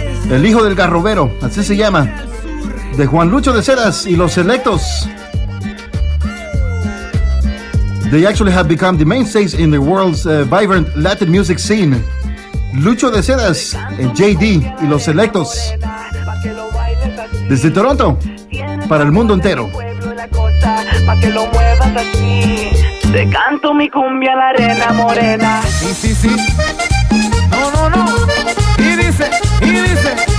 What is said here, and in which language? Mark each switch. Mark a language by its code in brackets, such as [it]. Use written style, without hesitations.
[es] El hijo del garrobero, así se llama, de Juan Lucho de Sedas y Los Selectos. [en] They actually have become the mainstays in the world's vibrant Latin music scene. [es] Lucho de Sedas y JD y Los Selectos, desde Toronto para el mundo entero. Pa' que lo muevas así. Te canto mi cumbia a la arena morena. Sí, sí, sí. No, no, no. Y dice, y dice.